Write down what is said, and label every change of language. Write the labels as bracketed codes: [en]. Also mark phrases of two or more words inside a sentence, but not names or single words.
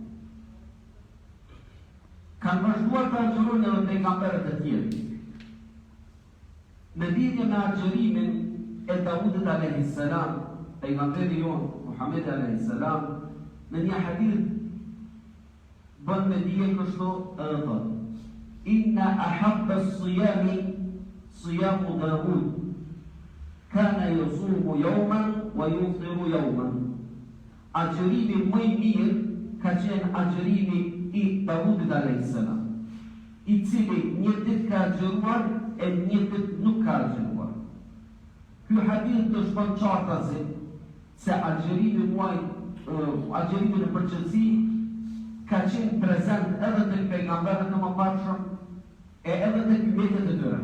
[sq] Kanë vazhduar të agjërojnë edhe pejgamberët e tjerë. Në lidhje me agjërimin e Davudit [ar] عليه السلام, [sq] pejgamberi jon Muhammed [ar] عليه السلام, [sq] në një hadith bën me dije kështu edhe thotë: [ar] إن أحب الصيام صيام داود كان يصوم يوما ويفطر يوما. [sq] Agjërimi më i mirë ka qenë agjërimi i Davudit [ar] عليه السلام, [sq] i cili një ditë ka agjëruar e një ditë nuk ka agjëruar. Ky hadith të shkon qartasi se agjërimi në përgjithësi ka qenë prezent edhe të pejgamberët e mëparshëm e edhe të umetet e tyre.